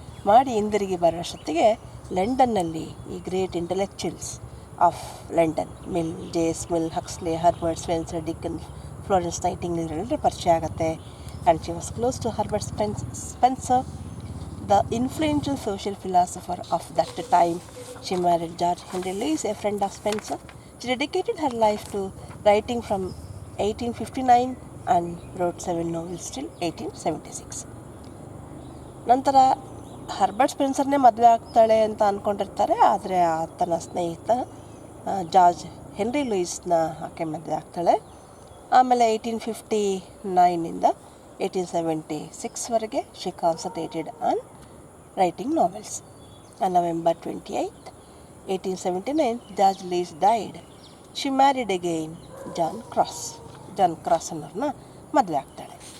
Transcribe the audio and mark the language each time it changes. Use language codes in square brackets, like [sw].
[kn] ಮಾಡಿ ಹಿಂದಿರುಗಿ ಬರೋಷ್ಟೊತ್ತಿಗೆ ಲಂಡನ್ನಲ್ಲಿ ಈ [en] great intellectuals of London, [kn] mill, ಜೇಸ್ mill, Huxley, Herbert Spencer, ಡಿಕನ್, Florence Nightingale ಎಲ್ಲರೂ ಪರಿಚಯ ಆಗುತ್ತೆ. [en] And she was close to Herbert Spencer, the influential social philosopher of that time. She married George Henry Lewes, a friend of Spencer. She dedicated her life to writing from 1859 and wrote 7 novels till 1876. [kn] ನಂತರ Herbert ಸ್ಪೆನ್ಸರ್ನೇ ಮದುವೆ ಆಗ್ತಾಳೆ ಅಂತ ಅಂದ್ಕೊಂಡಿರ್ತಾರೆ, ಆದರೆ ಆತನ ಸ್ನೇಹಿತ George henry ಲೂಯಿಸ್ನ ಆಕೆ ಮದುವೆ ಆಗ್ತಾಳೆ. [en] ಆಮೇಲೆ 1859 1876ವರೆಗೆ she concentrated on writing novels. On November 28, 1879, George Lewes died. She married again John Cross. [kn] John Cross ಅನ್ನೋರನ್ನ ಮದುವೆ ಆಗ್ತಾಳೆ.